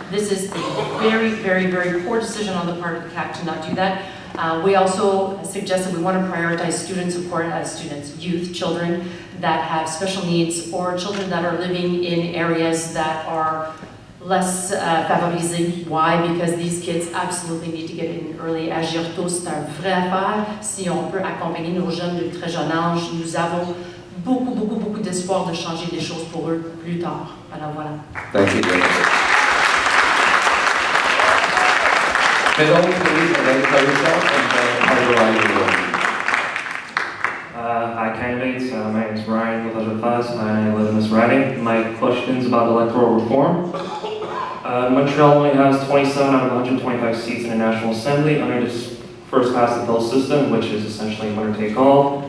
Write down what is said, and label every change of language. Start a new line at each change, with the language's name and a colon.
English: This is a very, very, very poor decision on the part of the CAC to not do that. We also suggested we want to prioritize student support as youth, children that have special needs, or children that are living in areas that are less favorisés. Why? Because these kids absolutely need to get in early.
French: Agir tôt, c'est un vrai affaire. Si on peut accompagner nos jeunes de très jeune âge, nous avons beaucoup d'espoir de changer les choses pour eux plus tard. Alors voilà.
English: Thank you, Jennifer. Middle, please, identify yourself and how you are. Hi, candidates. My name is Ryan Touchette. I live in this riding. My question is about electoral reform. Montreal only has 27 out of 125 seats in the National Assembly under this first past the bill system, which is essentially winner take all.